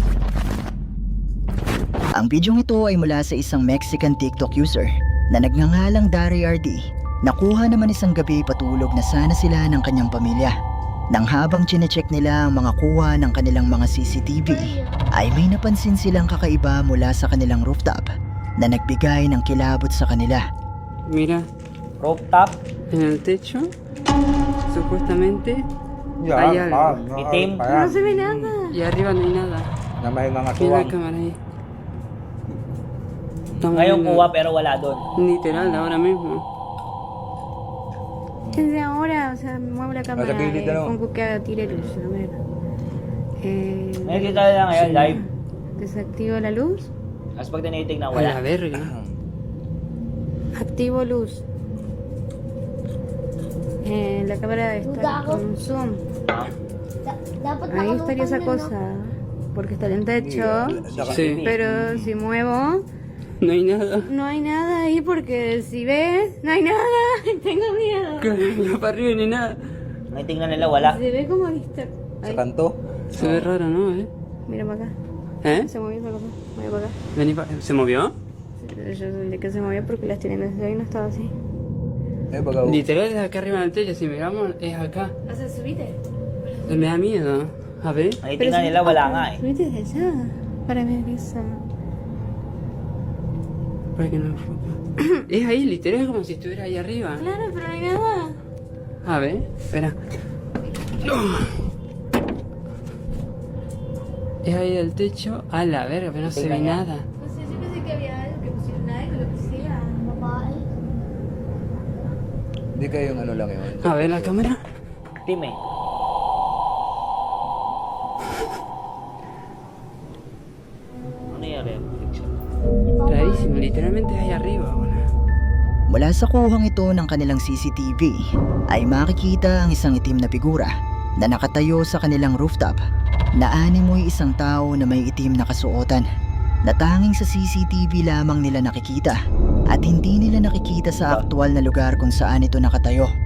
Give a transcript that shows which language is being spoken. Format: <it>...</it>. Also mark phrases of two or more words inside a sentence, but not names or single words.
<tl>Ang bidyong ito ay mula sa isang Mexican TikTok user na nagngangalang Dari RD. Nakuha naman isang gabi patulog na sana sila ng kanyang pamilya. Nang habang chinecheck nila ang mga kuha ng kanilang mga CCTV, ay may napansin silang kakaiba mula sa kanilang rooftop na nagbigay ng kilabot sa kanila.</tl> <es>Mira, Rooftop. en el techo, supuestamente,</es> <tl>Yan,</tl> <es>hay algo.</es> <tl>Itim.</tl> <es>No se ve nada. Y arriba no hay nada.</es> <tl>Na may mga</tl> <es>Mira tuwang. la cámara ahí. Estamos</es> <tl>Ngayon</tl> <es>viendo</es> <tl>kuha pero wala doon.</tl> <es>literal ahora mismo. Desde ahora, o sea, muevo la cámara,</es> <tl>gilid na,</tl> <es>no? pongo que tire luz, a ver.</es> <tl>Nakikita nila ngayon live.</tl> <es>Desactivo la luz,</es> <tl>Tapos pag tinitignan</tl> <es>A la</es> <tl>wala.</tl> <es>verga. activo luz. La cámara está con zoom.</es> <tl>Dapat</tl> <es>Ahí estaría esa cosa, porque está en el techo. Sí. Pero si muevo, No hay nada. no hay nada ahí porque si ves, no hay nada. Tengo miedo. Mira para arriba y no hay nada.</es> <tl>Nakikita nila wala.</tl> <es>Se ve como vista.</es> <tl>Sa</tl> <es>Ahí,</es> <tl>kanto.</tl> <es>Se ve raro, ¿no? mira para acá. ¿Eh? Se movió esa cosa. Voy para acá. Vení ¿Se movió? Yo de que se movió porque las tienen desde ahí no estaba así. Baga. Literal es acá arriba del techo. Si miramos, es acá. O sea, subite. Me da miedo. A ver.</es> <tl>Nakikita nila wala nga eh.</tl> <es>Subite desde allá. Para ver esa. Para que no enfoque. Es ahí, literal, es como si estuviera ahí arriba. Claro, pero no hay nada. A ver, espera. Es ahí del techo. A la verga, pero no se ve nada. No sé, yo pensé que había algo, que pusieron algo, lo que sea.</es> <tl>Babae. Hindi kayong ano lang yun.</tl> <es>A ver la cámara.</es> <tl>Team eh. Ano yan eh?</tl> <es>Rarísimo, literalmente es ahí arriba, boludo.</es> <tl>Mula sa kuhang ito ng kanilang CCTV ay makikita ang isang itim na figura na nakatayo sa kanilang rooftop na animoy isang tao na may itim na kasuotan na tanging sa CCTV lamang nila nakikita at hindi nila nakikita sa aktual na lugar kung saan ito nakatayo.</tl>